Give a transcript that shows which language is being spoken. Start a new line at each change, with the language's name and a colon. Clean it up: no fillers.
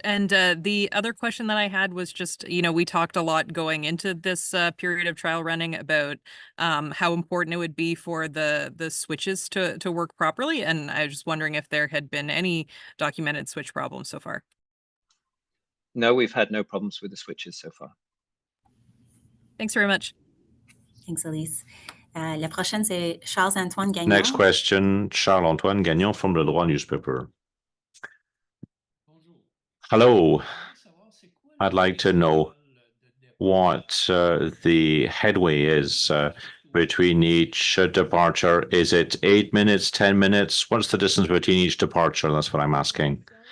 English: And the other question that I had was just, we talked a lot going into this period of trial running about how important it would be for the switches to work properly. And I was just wondering if there had been any documented switch problems so far. No, we've had no problems with the switches so far. Thanks very much. Thanks, Elise.
French: La prochaine, c'est Charles-Antoine Gagnon.
English: Next question, Charles-Antoine Gagnon from Le Droit newspaper. Hello. I'd like to know what the headway is between each departure. Is it 8 minutes, 10 minutes? What's the distance between each departure? That's what I'm asking.